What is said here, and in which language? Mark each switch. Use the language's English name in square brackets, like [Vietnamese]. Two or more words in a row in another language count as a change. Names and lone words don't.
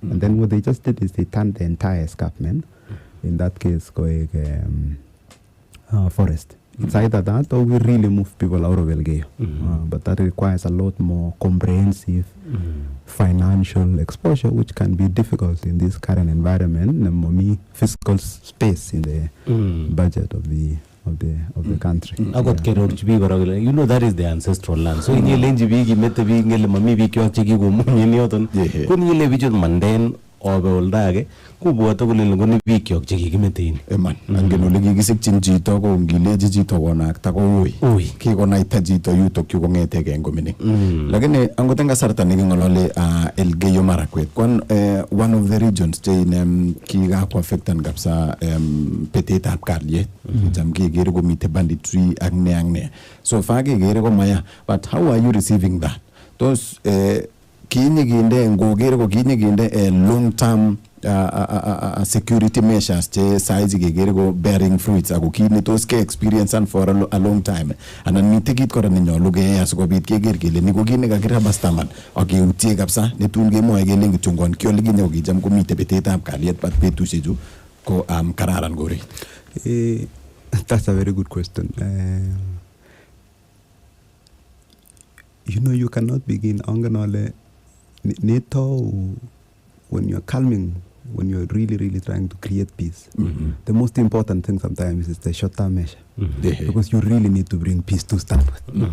[English] And then what they just did is they turned the entire escarpment, in that case going forest, It's either that or we really move people out of Elgeyo. But that requires a lot more comprehensive financial exposure, which can be difficult in this current environment. Namomi fiscal space in the budget of the country. [Kalenjin] Agot kerorchi biik kora kole [English] you know that is the ancestral land. [Kalenjin] So ingelenji biik imete biik ngele mami biik kyok chekikomunye en yoton. Ko ngele bichut manden obe olda age kubwote kole ngoni biik kyok chekikimete in. Eman angen ole kikisikchin chito ko ngileji chito konakta ko ui. Kikonaita chito yutok yu kong'eteke en komining. Lakini angot en kasarta neking'olole Elgeyo Marakwet kwan [English] one of the regions [Kalenjin] che kikakoaffectan kabisa petetab kalyet. Cham kekere komite banditry ak ne. [English] So far [Kalenjin] kekere ko maya. [English] But how are you receiving that? [Kalenjin] Those kinyiginde ngogere ko kinyiginde [English] long term security measures [Kalenjin] che saizi kekere ko [English] bearing fruits [Kalenjin] ako kini tos ke [English] experience and for a long time [Kalenjin] anan mite kit kora nenyolu keyai asikobit keker kele ni ko kit nekakirabastaman akeutie kabisa netun kemwoe kele kichungon kyole kinye kokicham komite betetab kalyet but betusiechu ko kararan koret. [English] That's a very good question. You cannot begin [Kalenjin] anganole neto [English] when you're calming, when you're really trying to create peace. The most important thing sometimes is the short-term measure, because you really need to bring peace to start with.